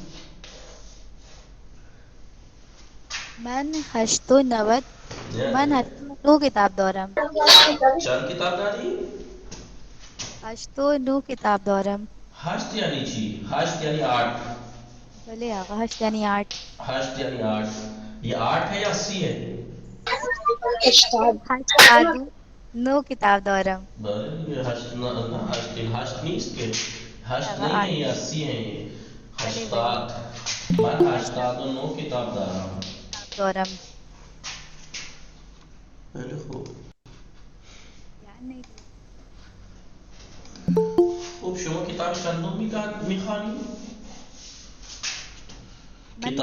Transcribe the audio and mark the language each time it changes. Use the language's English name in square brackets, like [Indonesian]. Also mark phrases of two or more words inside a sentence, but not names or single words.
[Persian] من 890 من 89 کتاب دارم. چند کتاب داری؟ 89 کتاب دارم. هشت یعنی چی؟ هشت یعنی آٹھ. بله آقا، 8 یعنی 8. [Urdu] ہشت یعنی آٹھ. یہ آٹھ ہے یا اسی ہے؟ [Persian] 89 کتاب دارم. بله. [Urdu] یہ ہشت نہ ہشت ہشت نہیں اس کے ہشت [Persian] آقا [Urdu] نہیں ہے، 8. یہ اسی ہیں. یہ [Persian] بله بله. ہشتاد. من 8 هشتاد و نو کتاب دارم. کتاب دارم. خیلی خوب. یعنی خوب. شما کتاب چندم میخوانی؟ من